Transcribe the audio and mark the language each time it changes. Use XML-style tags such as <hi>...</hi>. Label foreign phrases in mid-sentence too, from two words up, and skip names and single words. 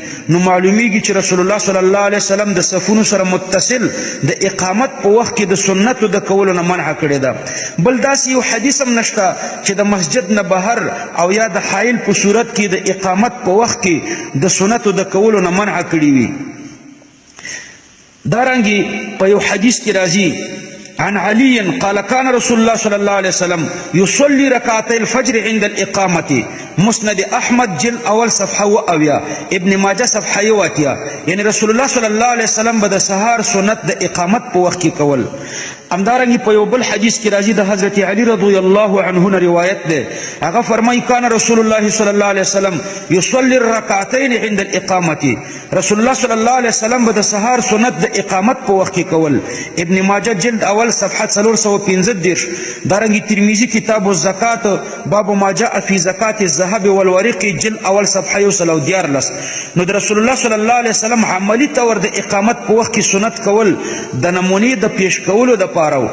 <ps>نو معلومیږي چې رسول الله صلی الله علیه وسلم د صفونو سره متصل د اقامت په وخت کې د سنتو د کولو نه منع کړې ده. بل داسې یو حدیث هم نشته چې د مسجد نه بهر او یا د حایل په صورت کې د اقامت په وخت کې د سنتو د کولو نه منع کړي وي. دارنګي په یو حدیث کې راځي</ps> <ar>عن علي قال كان رسول الله صلى الله عليه وسلم يصلي ركعتي الفجر عند الإقامة.</ar> <ps>مسند احمد جلد اول صفحه واویا، ابن ماجه صفحه واتیا. یعنی رسول الله صلی الله علیه وسلم به د سحر سنت د اقامت په وخت کې کول. همدارنګه په یو بل حدیث کې راځي د حضرت علی رضی الله عنه نه روایت ده، هغه فرمایي</ps> <ar>کان رسول الله صلی الله علیه وسلم یصلی الرکعتین عند الاقامه.</ar> <ps>رسول الله صلی الله علیه وسلم به د سحر سنت د اقامت په وخت کې کول. ابن ماجه جلد اول صفحه 415. دارنګه ترمذی کتاب الزکات باب ما جاء فی زکات الذهب والورق جلد اول صفحه 114. نو د رسول الله صلی الله علیه وسلم عملی طور د اقامت په وخت کې سنت کول د نمونې د پیش کولو د پاره.</ps>